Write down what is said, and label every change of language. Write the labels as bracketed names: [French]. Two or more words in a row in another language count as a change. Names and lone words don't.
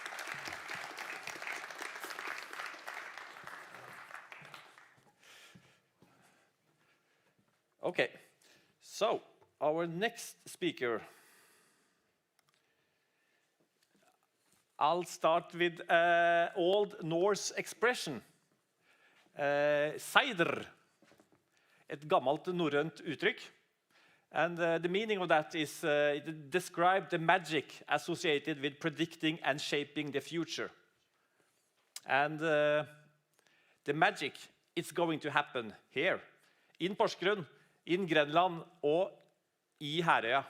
[English] Okay, so our next speaker, I'll start with Old Norse expression. [Norwegian] Seider, et gammelt norrønt uttrykk. [English] And the meaning of that is it describes the magic associated with predicting and shaping the future. And the magic is going to happen here, in Porsgrunn, in Grenland, [Norwegian] og I [English] Herøya.